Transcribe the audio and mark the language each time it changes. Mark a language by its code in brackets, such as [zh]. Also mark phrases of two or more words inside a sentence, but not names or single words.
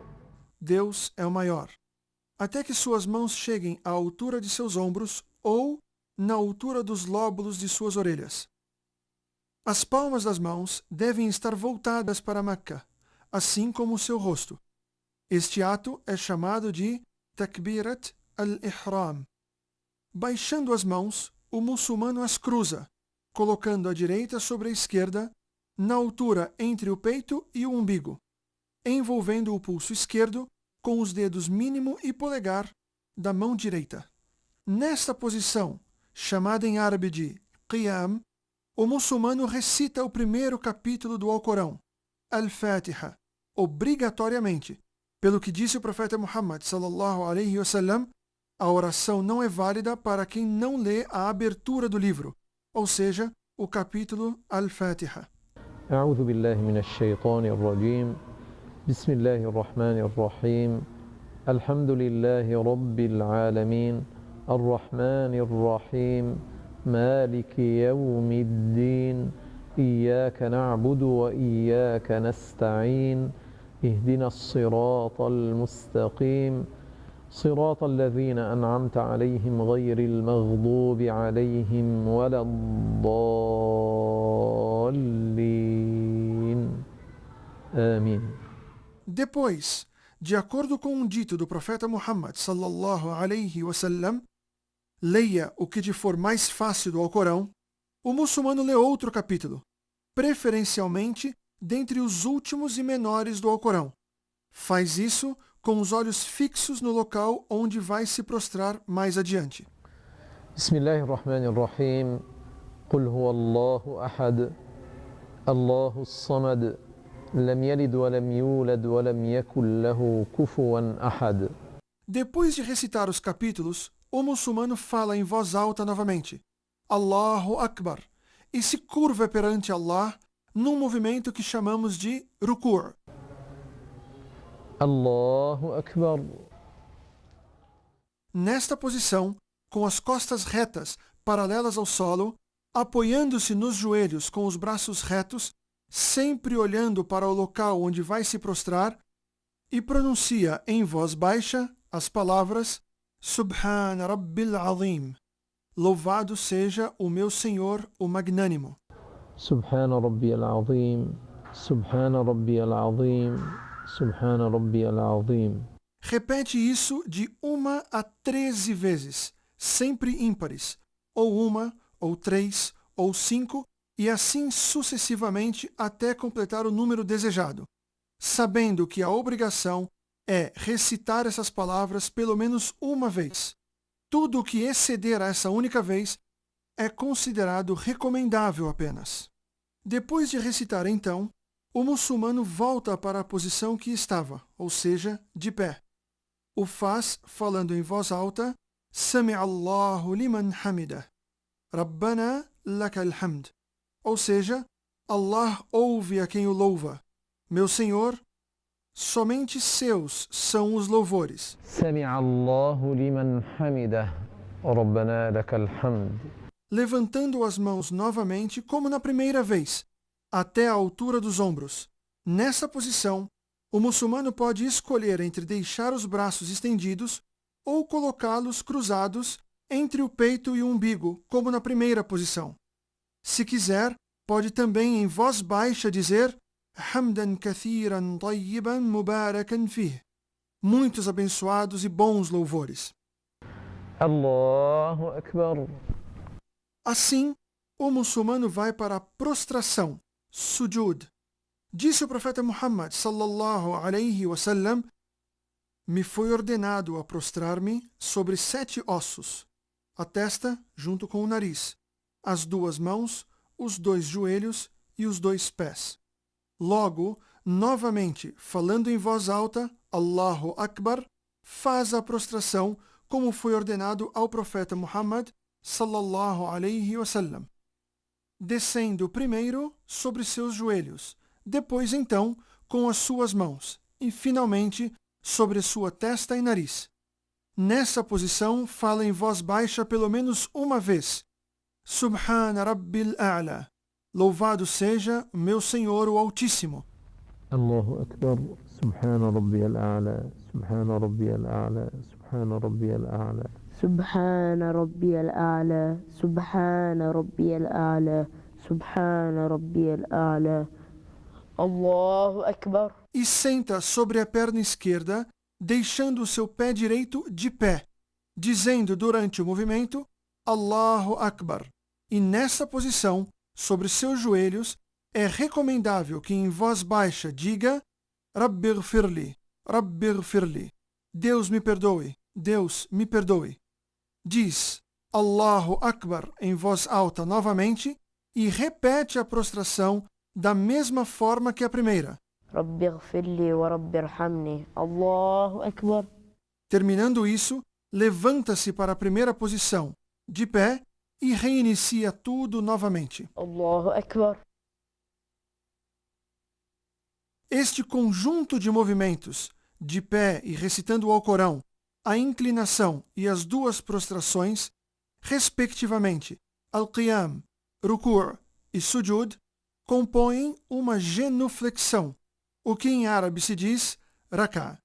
[pt] Deus é o maior, até que suas mãos cheguem à altura de seus ombros ou na altura dos lóbulos de suas orelhas. As palmas das mãos devem estar voltadas para Meca, assim como o seu rosto. Este ato é chamado de [ar] تكبيرة الإحرام. [pt] Baixando as mãos, o muçulmano as cruza, colocando a direita sobre a esquerda, na altura entre o peito e o umbigo, envolvendo o pulso esquerdo com os dedos mínimo e polegar da mão direita. Nesta posição, chamada em árabe de Qiyam, o muçulmano recita o primeiro capítulo do Alcorão, Al-Fatiha, obrigatoriamente. Pelo que disse o profeta Muhammad [ar] صلى الله عليه وسلم, [pt] a oração não é válida para quem não lê a abertura do livro, ou seja, o capítulo Al-Fatiha. [ar] أعوذ بالله من الشيطان الرجيم بسم الله الرحمن الرحيم الحمد لله رب العالمين الرحمن الرحيم مالك يوم الدين إياك نعبد وإياك نستعين اهدنا الصراط المستقيم صراط الذين أنعمت عليهم غير المغضوب عليهم ولا الضالين آمين. [pt] Depois, de acordo com um dito do profeta Muhammad [ar] صلى الله عليه وسلم, [pt] leia o que te for mais fácil do Alcorão, o muçulmano lê outro capítulo, preferencialmente dentre os últimos e menores do Alcorão. Faz isso com os olhos fixos no local onde vai se prostrar mais adiante. [ar] بسم الله الرحمن الرحيم قل هو الله أحد الله الصمد لم يلد ولم يولد ولم يكن له كفوا أحد. [pt] Depois de recitar os capítulos, o muçulmano fala em voz alta novamente, [ar] الله أكبر, [pt] e se curva perante Allah num movimento que chamamos de ruku'. [ar] الله أكبر. [pt] Nesta posição, com as costas retas, paralelas ao solo, apoiando-se nos joelhos com os braços retos, sempre olhando para o local onde vai se prostrar, e pronuncia em voz baixa as palavras [ar] سبحان ربي العظيم. [pt] Louvado seja o meu Senhor, o Magnânimo. [ar] سبحان ربي العظيم، سبحان ربي العظيم، سبحان ربي العظيم. [pt] Repete isso de 1 a 13 vezes, sempre ímpares, ou 1, ou 3, ou 5, e assim sucessivamente até completar o número desejado, sabendo que a obrigação é recitar essas palavras pelo menos uma vez. Tudo o que exceder a essa única vez é considerado recomendável apenas. Depois de recitar então, o muçulmano volta para a posição que estava, ou seja, de pé. O faz falando em voz alta, [ar] سمع الله لمن حمده، ربنا لك الحمد. [pt] Ou seja, Allah ouve a quem o louva. Meu Senhor, somente seus são os louvores. [ar] سمع الله لمن حمده، ربنا لك الحمد. [pt] Levantando as mãos novamente como na primeira vez, até a altura dos ombros. Nessa posição, o muçulmano pode escolher entre deixar os braços estendidos ou colocá-los cruzados entre o peito e o umbigo, como na primeira posição. Se quiser, pode também em voz baixa dizer [ar] حمدا كثيرا طيبا مباركا فيه. [pt] Muitos abençoados e bons louvores. [ar] الله أكبر. [pt] Assim, o muçulmano vai para a prostração, sujud. Disse o profeta Muhammad [ar] صلى الله عليه وسلم, [pt] me foi ordenado a prostrar-me sobre 7 ossos, a testa junto com o nariz, as 2 mãos, os 2 joelhos e os 2 pés. Logo, novamente, falando em voz alta, [ar] الله أكبر, [pt] faz a prostração como foi ordenado ao profeta Muhammad [ar] صلى الله عليه وسلم, [pt] descendo primeiro sobre seus joelhos, depois então com as suas mãos e finalmente sobre sua testa e nariz. Nessa posição fala em voz baixa pelo menos uma vez, [ar] سبحان ربي الأعلى, [pt] louvado seja meu Senhor o Altíssimo. [ar] الله أكبر، سبحان ربي الأعلى، سبحان ربي الأعلى، سبحان ربي الأعلى. سبحان ربي الأعلى سبحان ربي الأعلى سبحان ربي الأعلى الله أكبر. [pt] E senta sobre a perna esquerda, deixando o seu pé direito de pé, dizendo durante o movimento [ar] الله أكبر. [pt] E nessa posição, sobre seus joelhos, é recomendável que em voz baixa diga [ar] رب اغفر لي، رب اغفر لي. [pt] Deus me perdoe, Deus me perdoe. Diz [ar] الله أكبر [pt] em voz alta novamente e repete a prostração da mesma forma que a primeira. [ar] ربي اغفر لي ورب ارحمني الله أكبر. [pt] Terminando isso, levanta-se para a primeira posição, de pé, e reinicia tudo novamente. [ar] الله أكبر. [pt] Este conjunto de movimentos, de pé e recitando o Alcorão, a inclinação e as duas prostrações, respectivamente, [ar] القيام، ركوع' [pt] e sujud, compõem uma genuflexão, o que em árabe se diz rak'a.